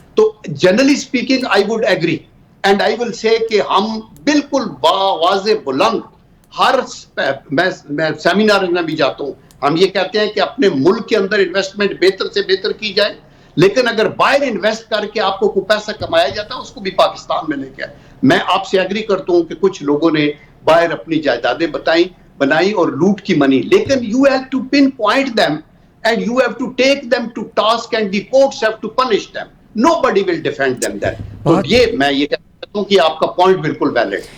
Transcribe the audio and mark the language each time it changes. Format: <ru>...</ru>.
<ur>تو</ur> <en>generally speaking I would agree and I will say</en> <ur>کہ ہم بالکل واضح بلند ہر میں سیمینار میں بھی جاتا ہوں، ہم یہ کہتے ہیں کہ اپنے ملک کے اندر انویسٹمنٹ بہتر سے بہتر کی جائے، لیکن اگر باہر انویسٹ کر کے آپ کو کوئی پیسہ کمایا جاتا ہے اس کو بھی پاکستان میں لے کے آئے. میں آپ سے ایگری کرتا ہوں کہ کچھ لوگوں نے باہر اپنی جائیدادیں بنائی اور لوٹ کی منی، لیکن</ur> <en>you have to pinpoint them and you have to take them to task and the courts have to punish them. Nobody will defend them then.</en> <ur>تو یہ میں یہ کہتا ہوں کہ آپ کا پوائنٹ بالکل ویلڈ.</ur>